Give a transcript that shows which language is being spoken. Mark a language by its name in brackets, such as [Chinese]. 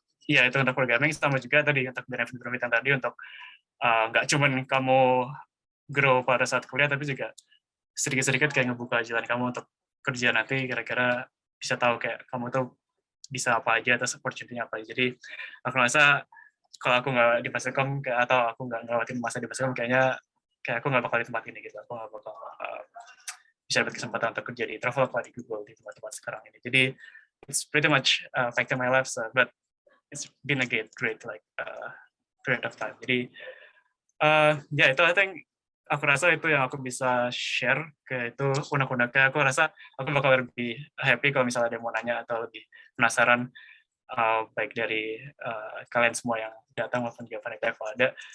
[Indonesian] Ya itu untuk programming, sama juga tadi untuk benefit yang tadi untuk nggak cuman kamu grow pada saat kuliah, tapi juga sedikit-sedikit kayak ngebuka jalan kamu untuk kerja nanti, kira-kira bisa tahu kayak kamu tuh bisa apa aja atau opportunity-nya apa aja. Jadi aku rasa kalau aku nggak di Fasilkom atau aku nggak ngelewatin masa di Fasilkom, kayaknya kayak aku nggak bakal di tempat ini gitu. Aku nggak bakal bisa dapat kesempatan untuk kerja di Traveloka, di Google, di tempat-tempat sekarang ini. Jadi [English] it's pretty much affected my life, but it's been a great period of time. [Indonesian] Jadi ya itu [English] I think [Indonesian] aku rasa itu yang aku bisa share ke itu unek-uneknya. Aku rasa aku bakal lebih happy kalau misalnya ada yang mau nanya atau lebih penasaran, baik dari kalian semua yang datang maupun juga panitia kalau ada.